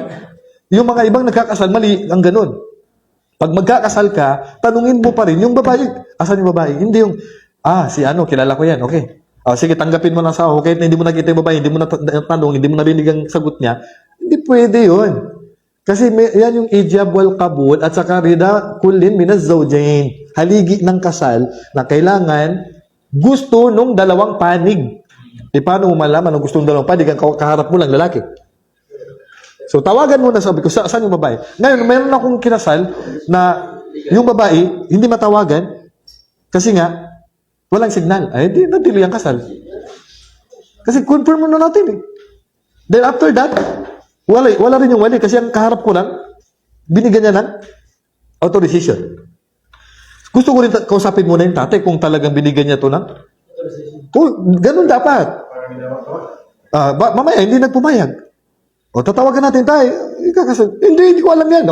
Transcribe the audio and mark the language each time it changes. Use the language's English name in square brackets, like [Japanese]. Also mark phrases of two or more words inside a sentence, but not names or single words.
[Filipino] Yung mga ibang nagkakasal, mali ang ganun. Pag magkakasal ka, tanungin mo pa rin yung babae. Asan yung babae? Hindi yung, si kilala ko yan, okay. Sige, tanggapin mo na sa okay, na hindi mo nakita yung babae, hindi mo natanong, hindi mo narinig ang sagot niya. Hindi pwede yun. Kasi yan yung [Arabic] إيجاب والقبول [Filipino] at saka [Arabic] رضا كل من الزوجين. [Filipino] Haligi ng kasal na kailangan gusto nung dalawang panig. Paano mo malaman ang gusto ng dalawang panig? Ang kaharap mo lang lalaki. So, tawagan mo na, sabi ko, saan yung babae? Ngayon, mayroon akong kinasal na yung babae, hindi matawagan kasi nga, walang signal. Ay, hindi, nadili ang kasal. Kasi confirm mo na natin eh. [English] Then after that, [Filipino] wala rin yung wali kasi ang kaharap ko lang, binigyan niya ng authorization. Gusto ko rin kausapin muna yung tatay kung talagang binigyan niya to ng ganun dapat. Mamaya, hindi nagpumayag. O, tatawagan natin tayo. Ikakasal. Hindi ko alam yan.